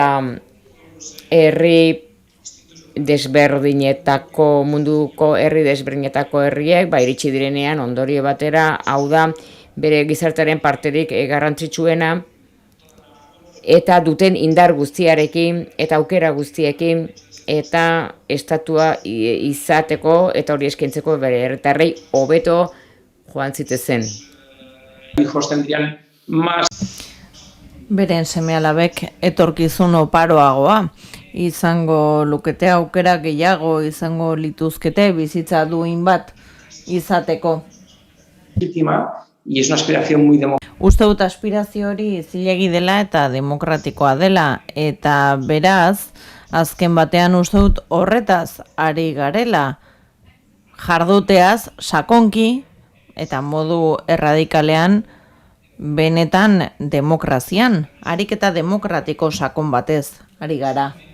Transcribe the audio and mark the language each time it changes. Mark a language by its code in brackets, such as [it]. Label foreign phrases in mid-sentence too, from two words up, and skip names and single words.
[eu] herri desberdinetako, munduko herri desberdinetako herriek, iritsi direnean ondorio batera, hau da, bere gizartearen parterik garrantzitsuena, eta duten indar guztiarekin, eta aukera guztiekin, eta estatua izateko, eta hori eskaintzeko bere herritarrei hobeto joan zitezen. [es] Hijos tendrían más. [eu] Beren seme-alabek etorkizun oparoagoa, izango lukete aukera gehiago, izango lituzkete bizitza duin bat izateko. [es] Y es una aspiración muy democrática. [eu] Uste dut aspirazio hori zilegi dela eta demokratikoa dela, eta beraz, azken batean uste dut horretaz ari garela, jarduteaz sakonki eta modu erradikalean benetan demokrazian, ariketa demokratiko sakon batez ari gara.